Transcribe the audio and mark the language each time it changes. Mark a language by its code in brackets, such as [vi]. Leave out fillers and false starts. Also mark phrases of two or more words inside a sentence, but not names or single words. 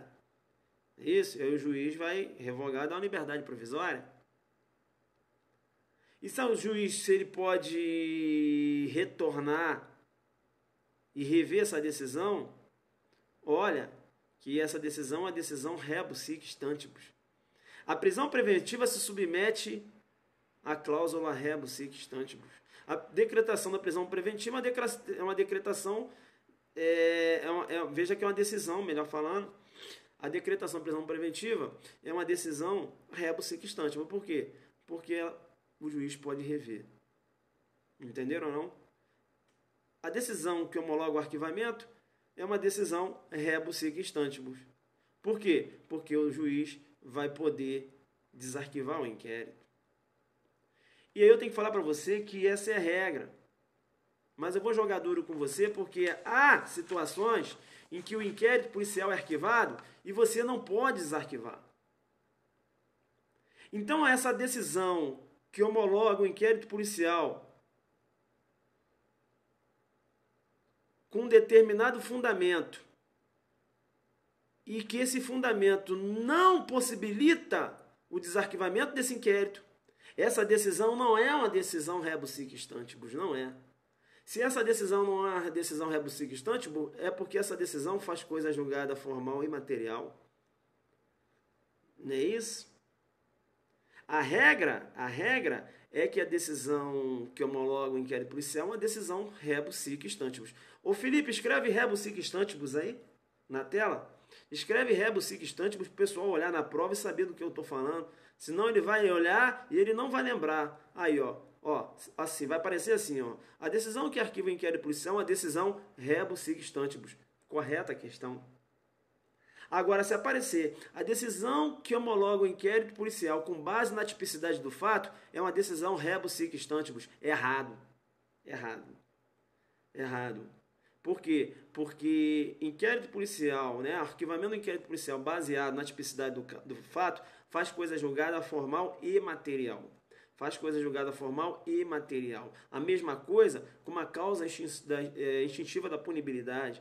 [pt] Isso, aí o juiz vai revogar da liberdade provisória. E se o juiz se ele pode retornar e rever essa decisão, olha que essa decisão é a decisão [la] rebus sic stantibus. [pt] A prisão preventiva se submete à cláusula [la] rebus sic stantibus. [pt] A decretação da prisão preventiva é uma decretação, veja que é uma decisão, melhor falando, a decretação da prisão preventiva é uma decisão [la] rebus sic stantibus. [pt] Por quê? Porque o juiz pode rever. Entenderam ou não? A decisão que homologa o arquivamento é uma decisão [la] rebus sic stantibus. [pt] Por quê? Porque o juiz vai poder desarquivar o inquérito. E aí eu tenho que falar para você que essa é a regra. Mas eu vou jogar duro com você porque há situações em que o inquérito policial é arquivado e você não pode desarquivar. Então essa decisão que homologa o inquérito policial com um determinado fundamento e que esse fundamento não possibilita o desarquivamento desse inquérito, essa decisão não é uma decisão [la] rebus sic stantibus, [pt] não é. Se essa decisão não é uma decisão [la] rebus sic stantibus, [pt] é porque essa decisão faz coisa julgada formal e material. Não é isso? A regra é que a decisão que homologa o inquérito policial é uma decisão [la] rebus sic stantibus. [pt] Ô Felipe, escreve [la] rebus sic stantibus [pt] aí na tela. Escreve [la] rebus sic stantibus [pt] para o pessoal olhar na prova e saber do que eu estou falando. Senão ele vai olhar e ele não vai lembrar. Aí, ó, assim, vai aparecer assim, ó. A decisão que arquiva o inquérito policial é uma decisão [la] rebus sic stantibus. [pt] Correta a questão. Agora, se aparecer a decisão que homologa o inquérito policial com base na tipicidade do fato, é uma decisão [la] rebus sic stantibus. [pt] Errado. Por quê? Porque inquérito policial, né, arquivamento do inquérito policial baseado na tipicidade do fato, faz coisa julgada formal e material. A mesma coisa com uma causa instintiva da punibilidade.